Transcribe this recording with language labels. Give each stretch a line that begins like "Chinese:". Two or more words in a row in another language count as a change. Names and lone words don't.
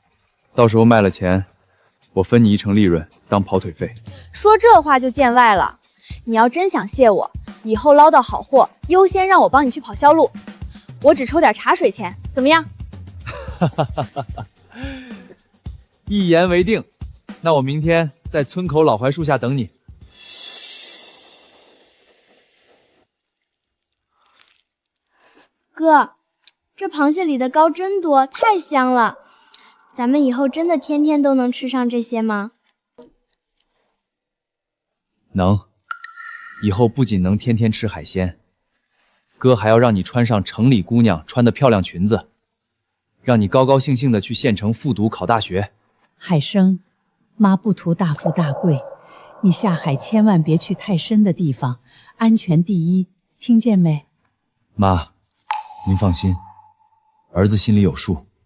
Chinese: 到時候賣了錢，我分你1成利潤當跑腿費。說這話就見外了。你要真想謝我，以後撈到好貨，優先讓我幫你去跑銷路，我只抽點茶水錢，怎麼樣？一言為定。那我明天在村口老槐树下等你。哥，這螃蟹裡的膏真多，太香了。咱們以後真的天天都能吃上這些嗎？能。以後不僅能天天吃海鮮，哥还要讓你穿上城裡姑娘穿的漂亮裙子，讓你高高興興的去縣城復讀考大學。海生，媽不圖大富大貴，你下海千萬別去太深的地方，安全第一，聽見沒？媽，您放心，兒子心裡有數。